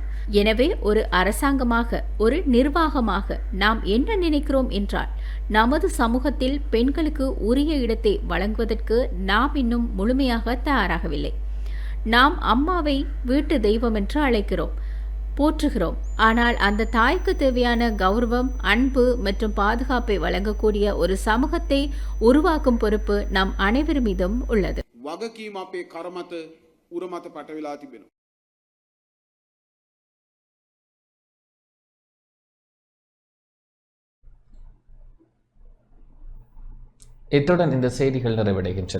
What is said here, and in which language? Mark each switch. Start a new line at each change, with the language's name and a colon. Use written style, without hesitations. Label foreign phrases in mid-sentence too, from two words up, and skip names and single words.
Tamil: எனவே ஒரு அரசாங்கமாக, ஒரு நிர்வாகமாக நாம் என்ன நினைக்கிறோம் என்றால், நமது சமூகத்தில் பெண்களுக்கு உரிய இடத்தை வழங்குவதற்கு நாம் இன்னும் முழுமையாக தயாராகவில்லை. நாம் அம்மாவை வீட்டு தெய்வம் என்று அழைக்கிறோம், போற்றுகிறோம். ஆனால் அந்த தாய்க்கு தேவையான கௌரவம், அன்பு மற்றும் பாதுகாப்பை வழங்கக்கூடிய ஒரு சமூகத்தை உருவாக்கும் பொறுப்பு நம் அனைவர் மீதும் உள்ளது.
Sinhala: වගකීම අපේ කරමත උරමත පටවිලා තිබෙනවා.
Tamil: இத்துடன் இந்த செய்திகள் நிறைவடைகின்றன.